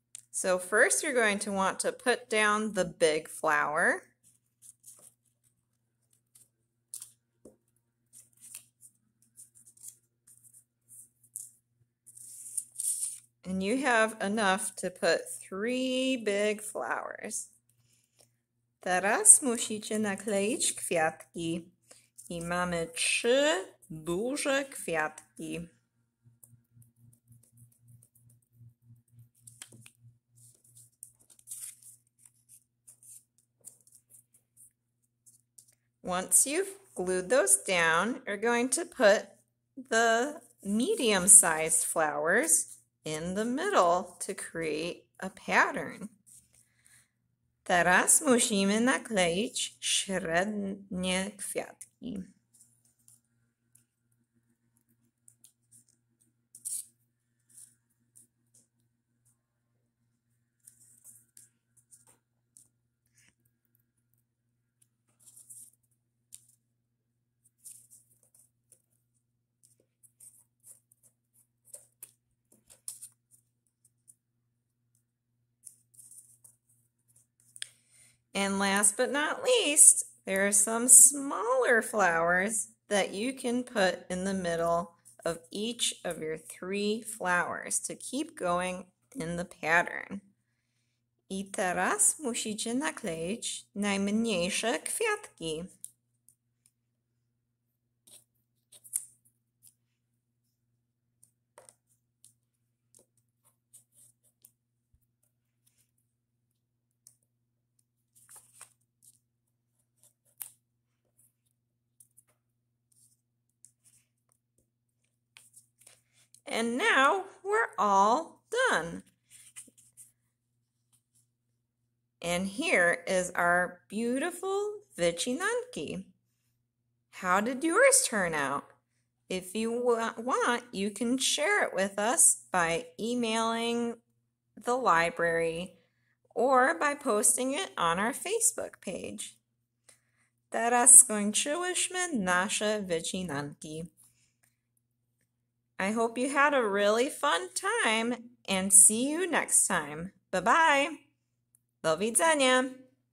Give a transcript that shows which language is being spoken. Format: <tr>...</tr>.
<en>So first you're going to want to put down the big flower. And you have enough to put 3 big flowers.</en> <pl>Teraz musicie nakleić kwiatki i mamy 3 duże kwiatki.</pl> <en>Once you've glued those down, you're going to put the medium-sized flowers in the middle to create a pattern.</en> <pl>Teraz musimy nakleić średnie kwiatki.</pl> <en>And last but not least, there are some smaller flowers that you can put in the middle of each of your 3 flowers to keep going in the pattern.</en> <pl>I teraz musicie nakleić najmniejsze kwiatki.</pl> <en>And now we're all done. And here is our beautiful Wycinanki. How did yours turn out? If you want, you can share it with us by emailing the library or by posting it on our Facebook page.</en> <pl>Teraz skończyłyśmy nasze Wycinanki.</pl> <en>I hope you had a really fun time and see you next time. Bye-bye.</en> <pl>Do widzenia.</pl>